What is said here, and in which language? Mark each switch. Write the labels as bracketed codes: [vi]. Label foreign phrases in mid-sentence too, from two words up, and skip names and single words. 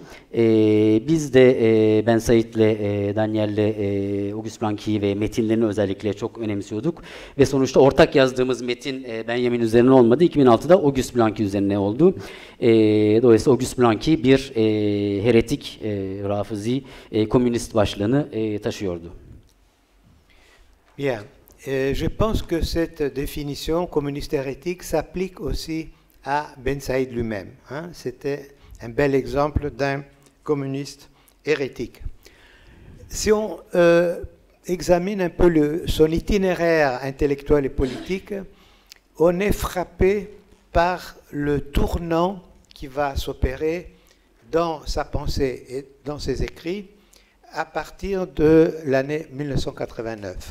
[tr] Biz de Ben Said'le, Daniel'le Auguste Blanqui'yi ve metinlerini özellikle çok önemsiyorduk. Ve sonuçta ortak yazdığımız metin Benjamin üzerine olmadı. 2006'da Auguste Blanqui üzerine oldu. Dolayısıyla Auguste Blanqui bir heretik, rafizi, komünist başlığını taşıyordu. [fr] Bien. Je pense que cette définition communiste hérétique s'applique aussi à Ben Saïd lui-même. Hein. C'était un bel exemple d'un communiste hérétique. Si on examine un peu son itinéraire intellectuel et politique, on est frappé par le tournant qui va s'opérer dans sa pensée et dans ses écrits à partir de l'année 1989.